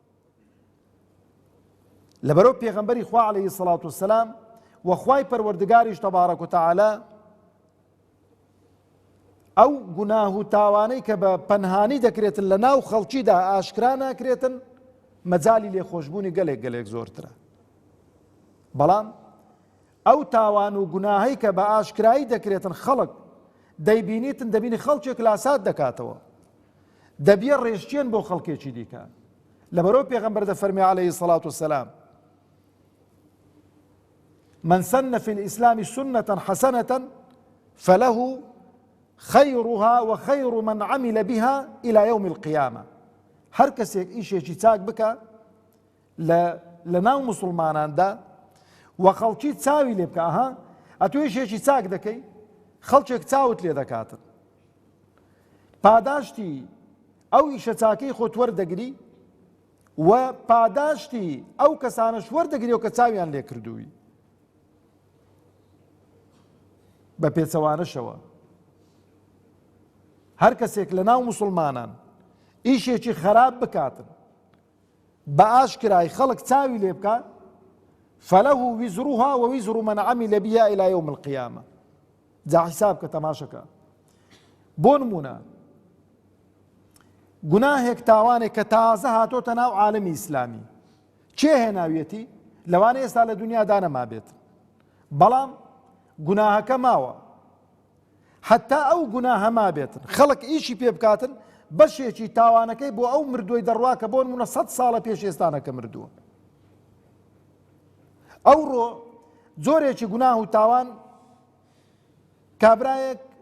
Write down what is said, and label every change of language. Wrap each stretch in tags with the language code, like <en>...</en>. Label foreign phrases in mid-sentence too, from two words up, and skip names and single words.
<ckb>لەبەرەوە پێغەمبەری خوا</ckb> <ar>عەلەیهی سەڵات وسەلام</ar> <ckb>و خوای پەروەردگاریش</ckb> <ar>تەبارەک و تەعالا</ar> <ckb>ئەو گوناه و تاوانەی کە بە پەنهانی دەکرێتن لە ناو خەڵکیدا ئاشکرا ناکرێتن، مەجالی لێخۆشبوونی گەلێک زۆرترە. بەڵام ئەو تاوان و گوناهەی کە بە ئاشکرایی دەکرێتن، خەڵک دەیبینیتن، دەبینی خەڵکێک لاسات دەکاتەوە، دەبیە ڕێژچێن بۆ خەڵکێکی دیکە. لەبەرەوە پێغەمبەر دەفەرمێ</ckb> <ar>عەلەیهی سەڵات وسەلام من سن في الإسلام سنة حسنة فله خيرها وخير من عمل بها إلى يوم القيامة.</ar> <ckb>هەر کەسێک ئیشێکی چاک بکە لە ناو موسڵماناندا و خەڵکی چاوی لێ بکە، ئەها ئەتۆ ئیشێکی چاک دەکەی، خەڵکێک چاوت لێ دەکاتن، پاداشتی ئەو ئیشە چاکەی خۆت وەردەگری و پاداشتی ئەو کەسانەش وەردەگری و کە چاویان لێ کردووی. بە پێچەوانەشەوە هەر کەسێک لە ناو موسڵمانان ئیشێکی خراپ بکاتن، بە ئاشکرای خەڵک چاوی لێ بکات،</ckb> <ar>فله وزرها ووزر من عمل بها إلى يوم القيامة.</ar> <ckb>جا حساب کە تەماشەکە. بۆ نمونە گوناهێک تاوانێک کە تازە هاتۆتە ناو عالەمی ئیسلامی، چێ هێناویەتی لەوانە ئێستا لە دنیادا نەما بێت بەڵام گوناهەکە ماوە حتا ئەو گوناهە ما بێتن خەڵک ئیشی پێ بکاتن بەشێکی تاوانەکەی بۆ ئەو مردووی دەڕوا کە بۆ نمونە 100 ساڵە پێش ئێستانەکە مردووە ئەوڕۆ جۆرێکی گوناه و تاوان کابرایەک</ckb>